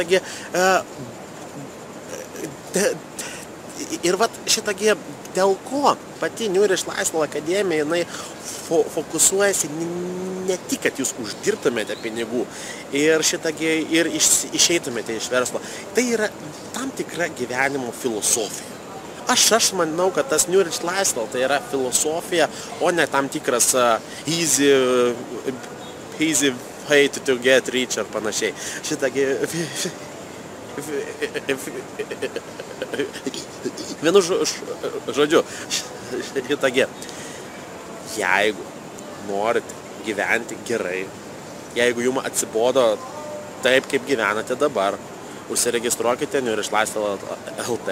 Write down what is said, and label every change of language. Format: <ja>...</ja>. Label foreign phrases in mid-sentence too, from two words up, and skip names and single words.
<lt>Ir šitagi, dėl ko pati Niūri Šlaisvalo akademija, jinai fokusuojasi ne tik, kad jūs uždirbtumėte pinigų ir išeitumėte iš verslo. Tai yra tam tikra gyvenimo filosofija. Aš manau, kad tas Niūri Šlaisvalo tai yra filosofija, o ne tam tikras</lt> <en>easy way to get rich</en> <lt>ar panašiai. Vienu žodžiu, jeigu norite gyventi gerai, jeigu jums atsibodo taip, kaip gyvenate dabar, užsiregistruokite Niūri Šlaisvalo LT.</lt>